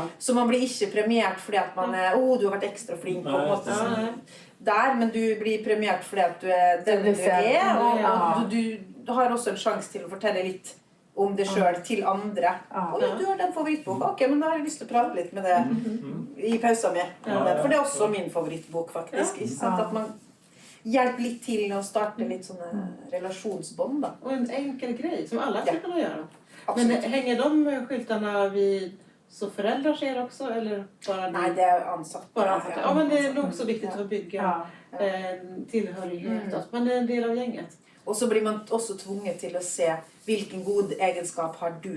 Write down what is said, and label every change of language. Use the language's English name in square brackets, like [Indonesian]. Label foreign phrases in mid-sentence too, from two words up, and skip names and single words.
[Norwegian] Så man blir ikke premiert fordi at man er, du har vært ekstra flink på en måte der, men du blir premiert fordi at du er den du er, og du har også en sjanse til å fortelle litt om det selv til andre. Du har den favorittbok. Ok, men da har jeg lyst til å prate litt med det i pausen min. For det er også min favorittbok, faktisk. Ikke sant? At man hjelper litt til å starte litt sånne relasjonsbånd, da. [Swedish] Och en enkel grej som alla ska kunna göra. Absolut. Men hänger de skyltarna vid så föräldrar ser också eller bara Nej, det är ansatt. bara ansatta? Ja, men det är nog så viktigt att bygga tillhörighet, att man är en del av gänget. Och så blir man också tvunget till att se vilken god egenskap har du.